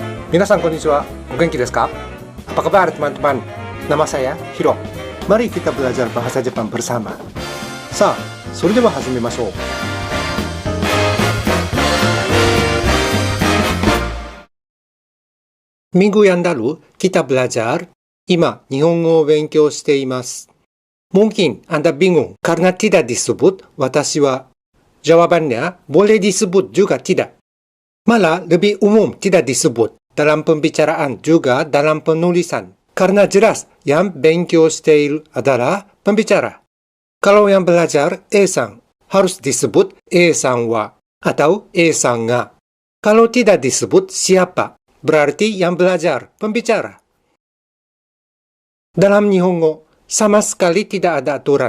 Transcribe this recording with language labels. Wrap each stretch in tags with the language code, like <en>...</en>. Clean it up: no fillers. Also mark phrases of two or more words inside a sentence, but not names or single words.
<ja>皆さん こんにちは、お元気 ですか?</ja> <id>Apa kabar teman-teman? Nama saya Hiro. Mari kita belajar bahasa Jepang bersama.</id> <ja>さ,</ja> <id>それでは始めましょう. Minggu yang lalu kita belajar</id> <ja>今 日本語 勉強しています.</ja> <id>Mungkin Anda bingung karena tidak disebut</id> <ja>私は.</ja> <id>Jawabannya boleh disebut juga tidak. Malah lebih umum tidak disebut dalam pembicaraan juga dalam penulisan. Karena jelas yang</id> <ja>勉強している</ja> <id>adalah pembicara. Kalau yang belajar E-san harus disebut E-san wa atau E-san ga. Kalau tidak disebut siapa, berarti yang belajar pembicara. Dalam Nihongo sama sekali tidak ada aturan.</id>